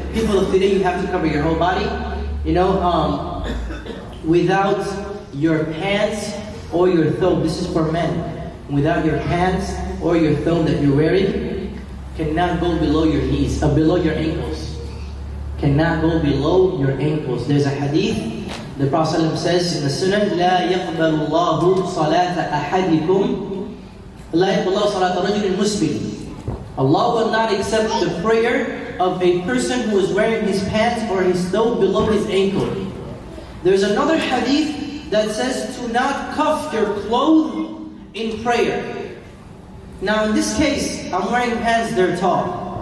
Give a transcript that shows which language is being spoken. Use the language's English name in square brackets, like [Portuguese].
[English] People of today, you have to cover your whole body. You know, without your pants or your thawb, this is for men. Without your pants or your thawb that you're wearing, cannot go below your knees, below your ankles. Cannot go below your ankles. There's a hadith, the Prophet ﷺ says in the Sunan, [Arabic] لا يقبل الله صلاة أحدكم لا يقبل الله صلاة رجل مسبل. [English] Allah will not accept the prayer of a person who is wearing his pants or his thawb below his ankle. There's another hadith that says to not cuff your clothes in prayer. Now in this case, I'm wearing pants, they're tall.